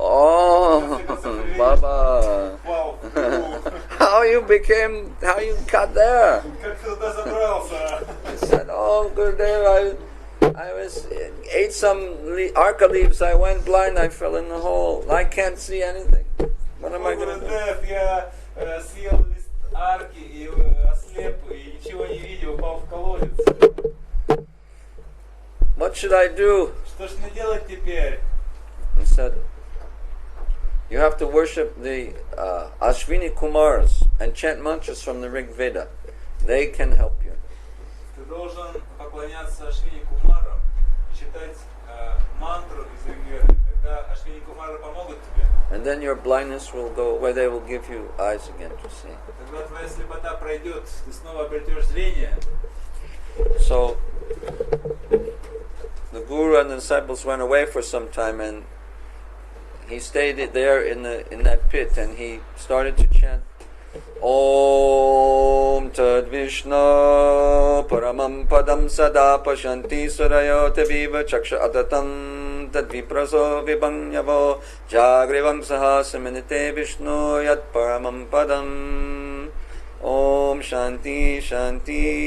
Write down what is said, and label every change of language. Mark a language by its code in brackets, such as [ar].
[en] Oh, Baba. Вау. How you got there? [ru] Как ты туда забрался? [en] I said, oh, Gurudev, I ate some arca leaves, I went blind, I fell in the hole. I can't see anything. What am I going to do? [ru] Гурудев, я съел лист арки и ослеп, и ничего не видел, упал в колодец. [en] What should I do? [ru] Что ж мне делать теперь? [en] He said, you have to worship the Ashwini Kumars and chant mantras from the Rig Veda. They can help you. [ru] Ты должен поклоняться Ашвини Кумарам и читать мантру из Ригведы. Тогда Ашвини Кумары помогут тебе. [en] And then your blindness will go away. They will give you eyes again to see. [ru] Тогда твоя слепота пройдет, ты снова обретешь зрение. [en] So the guru and the disciples went away for some time, and he stayed there in that pit, and he started to chant [sa] Om Tad Vishnu Paramam Padam Sada Pashanti Surayo Taviva Chaksha Adatam Tad Vipraso Vibhanyavo Jagrivam Sahasaminite Vishnu Yat Paramam Padam Om Shanti Shanti.